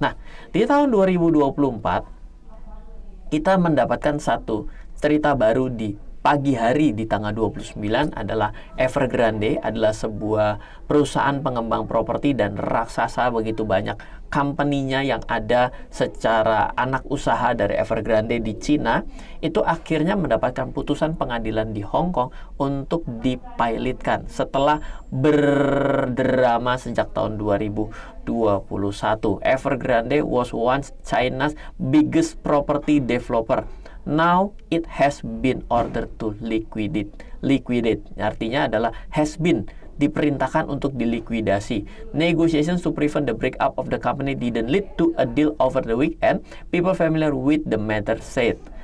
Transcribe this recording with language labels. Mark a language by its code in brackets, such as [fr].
[id] Nah, di tahun 2024 kita mendapatkan satu cerita baru di pagi hari di tanggal 29 adalah Evergrande adalah sebuah perusahaan pengembang properti dan raksasa begitu banyak company-nya yang ada secara anak usaha dari Evergrande di Cina itu akhirnya mendapatkan putusan pengadilan di Hong Kong untuk dipilotkan setelah berdrama sejak tahun 2021. [en] Evergrande was once China's biggest property developer. Now it has been ordered to liquidate. [id] Artinya adalah has been, diperintahkan untuk dilikuidasi. [en] Negotiations to prevent the breakup of the company didn't lead to a deal over the weekend. People familiar with the matter said.